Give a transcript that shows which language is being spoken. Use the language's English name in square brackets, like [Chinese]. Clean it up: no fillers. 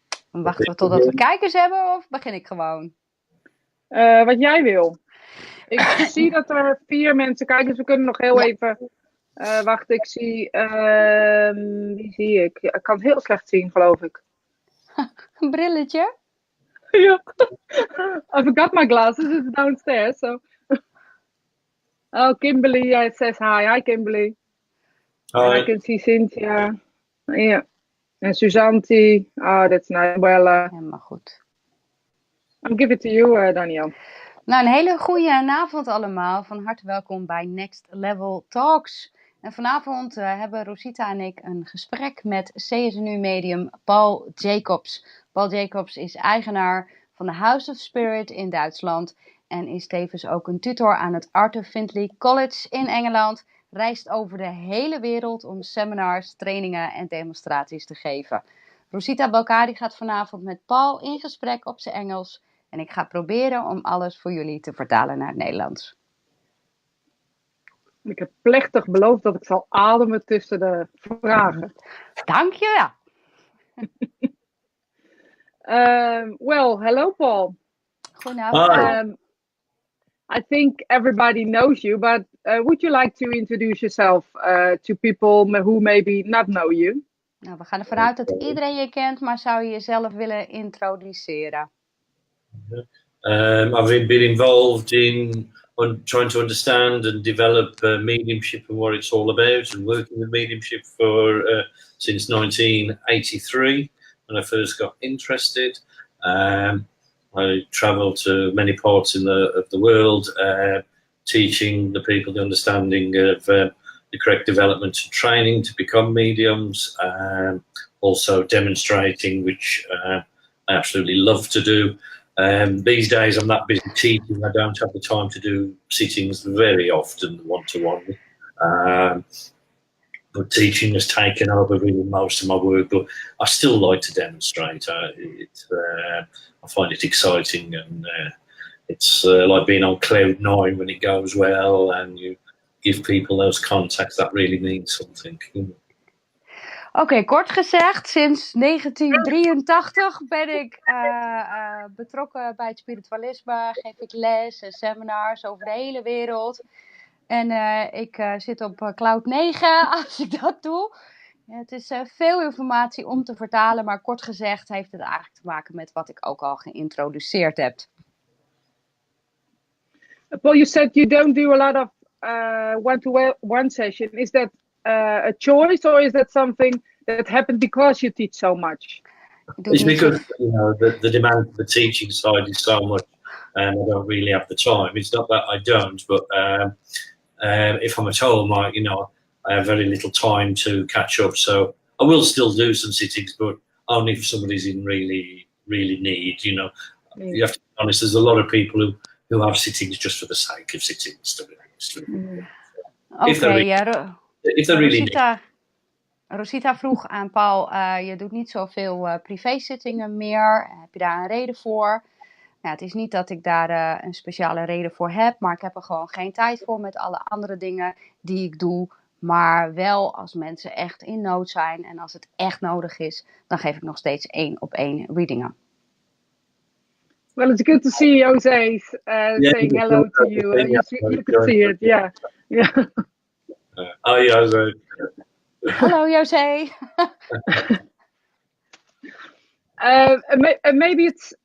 [Dutch] Dan wachten we totdat we kijkers hebben of begin ik gewoon? Wat jij wil. Ik zie dat er 4 mensen kijken, dus we kunnen nog heel even... wachten, ik zie... wie zie ik? Ja, ik kan het heel slecht zien, geloof ik. Een brilletje? Ja. [English] I forgot my glasses, it's downstairs, so... Oh, Kimberly says hi. Hi, Kimberly. Hi. And I can see Cynthia. Yeah. And Suzanti. Oh, that's nice. Well, [Dutch] helemaal goed. [English] I'll give it to you, Daniel. [Dutch] Nou, een hele goede avond allemaal. Van harte welkom bij Next Level Talks. En vanavond hebben Rosita en ik een gesprek met CSNU medium Paul Jacobs. Paul Jacobs is eigenaar van de House of Spirit in Duitsland. En is tevens ook een tutor aan het Arthur Findlay College in Engeland. Reist over de hele wereld om seminars, trainingen en demonstraties te geven. Rosita Balkari gaat vanavond met Paul in gesprek op zijn Engels. En ik ga proberen om alles voor jullie te vertalen naar het Nederlands. Ik heb plechtig beloofd dat ik zal ademen tussen de vragen. Dankjewel. [English] Well, hello Paul. [Dutch] Goedenavond. [English] I think everybody knows you, but would you like to introduce yourself to people who maybe not know you? [Dutch] Nou, we gaan ervan uit dat iedereen je kent, maar zou je jezelf willen introduceren? [English] I've been involved in trying to understand and develop mediumship and what it's all about, and working with mediumship for since 1983 when I first got interested. I traveled to many parts of the world, teaching the people the understanding of the correct development and training to become mediums, also demonstrating, which I absolutely love to do. These days I'm that busy teaching, I don't have the time to do sittings very often, one-to-one. But teaching has taken over really most of my work, but I still like to demonstrate. I find it exciting, and it's like being on cloud 9 when it goes well and you give people those contacts. That really means something. [Dutch] Oké, kort gezegd, sinds 1983 ben ik betrokken bij het spiritualisme. Geef ik les en seminars over de hele wereld. En ik zit op cloud 9 als ik dat doe. Ja, het is veel informatie om te vertalen, maar kort gezegd heeft het eigenlijk te maken met wat ik ook al geïntroduceerd heb. [English] Paul, you said you don't do a lot of one-to-one session. Is that a choice, or is that something that happened because you teach so much? It's because the demand for the teaching side is so much, and I don't really have the time. It's not that I don't, but if I'm at home, I have very little time to catch up. So I will still do some sittings, but only if somebody's in really, really need. You have to be honest. There's a lot of people who have sittings just for the sake of sittings. To be honest. If they're really need. [Dutch] Rosita vroeg aan Paul, je doet niet zoveel privézittingen meer. Heb je daar een reden voor? Nou, het is niet dat ik daar een speciale reden voor heb, maar ik heb er gewoon geen tijd voor met alle andere dingen die ik doe. Maar wel als mensen echt in nood zijn en als het echt nodig is, dan geef ik nog steeds 1-op-1 readingen. [English] Well, it's good to see Jose saying hello to you. You can see it, yeah. Hi, Jose. [Dutch] Hallo, Jose. [English] Maybe it's.